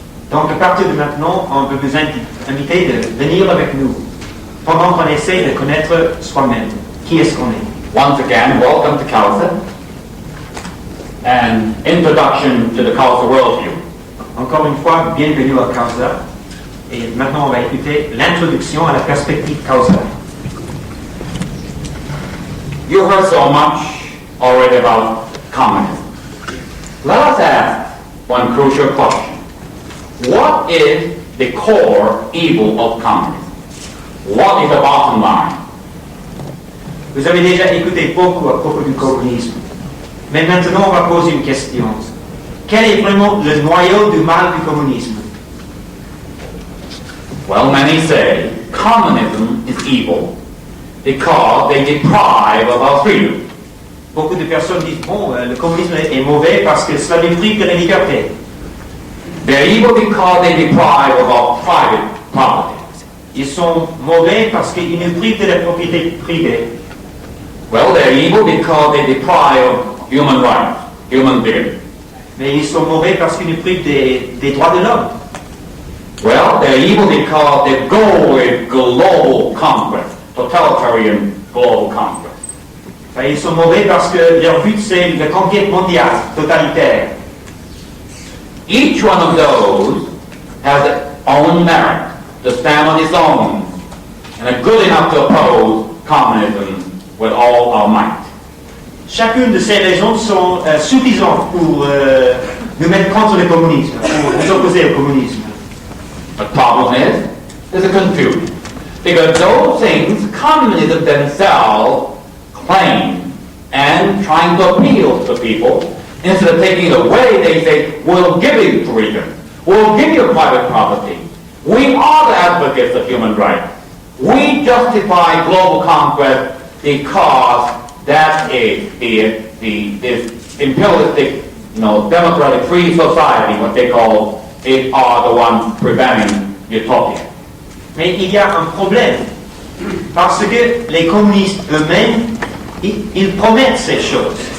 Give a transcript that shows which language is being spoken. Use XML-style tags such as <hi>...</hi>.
<fr>Donc à partir de maintenant, on veut vous inviter de venir avec nous pendant qu'on essaie de connaître soi-même. Qui est-ce qu'on est?</fr> <en>Once again, welcome to Causa. an introduction to the Causa worldview.</en> <fr>Encore une fois, bienvenue à Causa. Et maintenant, on va écouter l'introduction à la perspective Causa.</fr> <en>You heard so much already about communism. Let us ask one crucial question. What is the core evil of communism? What is the bottom line?</en> <fr>Vous avez déjà écouté beaucoup à propos du communisme. Mais maintenant, on va poser une question. Quel est vraiment le noyau du mal du communisme?</fr> <en>Well, many say communism is evil because they deprive of our freedom.</en> <fr>Beaucoup de personnes disent, bon, le communisme est mauvais parce que cela détruit de la liberté.</fr> <en>They're evil because they deprive of our private property.</en> <fr>Ils sont mauvais parce qu'ils nous privent de la propriété privée.</fr> <en>Well, they're evil because they deprive of human rights, human dignity.</en> <fr>Mais ils sont mauvais parce qu'ils nous privent des droits de l'homme.</fr> <en>Well, they're evil because their goal is global conquest, totalitarian global conquest.</en> <fr>Enfin, ils sont mauvais parce que leur but c'est la conquête mondiale, totalitaire.</fr> <en>Each one of those has its own merit to stand on its own and are good enough to oppose communism with all our might.</en> <fr>Chacune de ces raisons sont suffisantes pour nous mettre contre le communisme, pour nous opposer au communisme.</fr> <en>The problem is, there's a confusion. Because those things communism themselves claim and trying to appeal to people, instead of taking it away, they say, we'll give you freedom. We'll give you private property. We are the advocates of human rights. We justify global conquest because that is this imperialistic, democratic free society, what they call, it are the ones preventing utopia.</en> <fr>Mais il y a un problème, parce que les communistes eux-mêmes, ils promettent ces choses.</fr>